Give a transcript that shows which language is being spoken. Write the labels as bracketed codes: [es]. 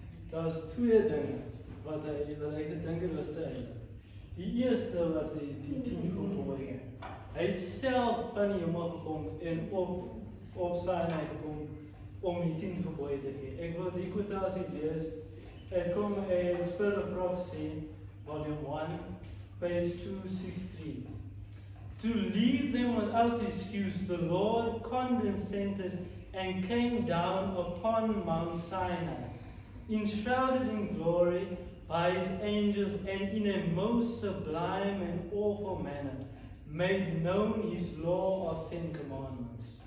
[af] Daar is twee dinge wat hy gedink het was te heilig. Die eerste was die 10 gebooie. Hy het self van die hemel gekom en op Sinai gekom om die 10 gebooie te gee. Ek wil die quotasie lees. Dit kom uit Spirit of Prophecy, volume 1, page 263. [en] To leave them without excuse, the Lord condescended and came down upon Mount Sinai, enshrouded in glory by his angels, and in a most sublime and awful manner made known his law of 10 commandments.